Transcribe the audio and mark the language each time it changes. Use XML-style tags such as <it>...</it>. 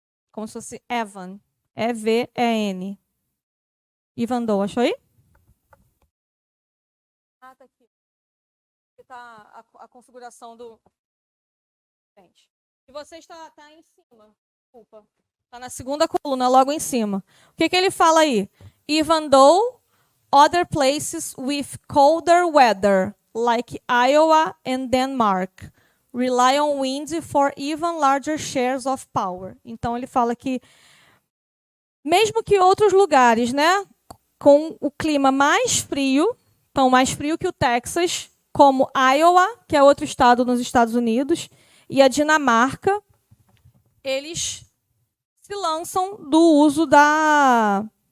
<pt>Como se fosse Evan. E-V-E-N. Even though, achou aí? Ah, tá aqui. Aqui tá a configuração do. Gente. E você está em cima. Desculpa. Está na segunda coluna, logo em cima. O que ele fala aí?</pt> <en>Even though other places with colder weather, like Iowa and Denmark, rely on wind for even larger shares of power.</en> <pt>Então, ele fala que, mesmo que outros lugares, né, com o clima mais frio, então mais frio que o Texas, como Iowa, que é outro estado nos Estados Unidos, e a Dinamarca, eles se lançam do uso da...</pt>